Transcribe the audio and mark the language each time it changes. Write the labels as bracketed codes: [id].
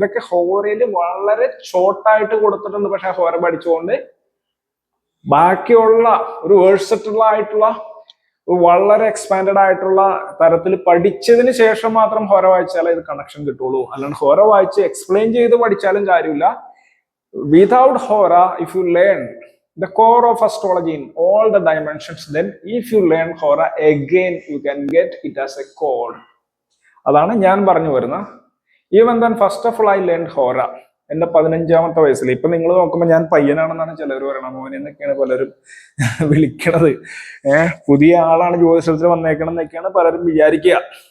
[ml] ഇതൊക്കെ ഹോരയിൽ വളരെ ഷോർട്ടായിട്ട് കൊടുത്തിട്ടുണ്ട്. പക്ഷെ ഹോര പഠിച്ചുകൊണ്ട് ബാക്കിയുള്ള ഒരു വേഴ്സറ്റബിൾ ആയിട്ടുള്ള, വളരെ എക്സ്പാൻഡഡ് ആയിട്ടുള്ള തരത്തിൽ പഠിച്ചതിന് ശേഷം മാത്രം ഹോര വായിച്ചാലേ ഇത് കണക്ഷൻ കിട്ടുള്ളൂ. അല്ലാണ്ട് ഹോര വായിച്ച് എക്സ്പ്ലെയിൻ ചെയ്ത് പഠിച്ചാലും കാര്യമില്ല. [en] Without ഹോര, if you learn the core of astrology in all the dimensions, then if you learn hora again, you can get it as a code. [ml] അതാണ് ഞാൻ പറഞ്ഞു വരുന്ന. [en] even then first of all I learned hora [ml] എന്റെ 15ാമത്തെ വയസ്സിൽ. ഇപ്പൊ നിങ്ങൾ നോക്കുമ്പോൾ ഞാൻ പയ്യനാണെന്നാണ് ചിലർ പറയണത്, മോൻ എന്നൊക്കെയാണ് പലരും വിളിക്കണത്. പുതിയ ആളാണ് ജ്യോതിഷത്തിൽ വന്നേക്കണം എന്നൊക്കെയാണ് പലരും വിചാരിക്കുക.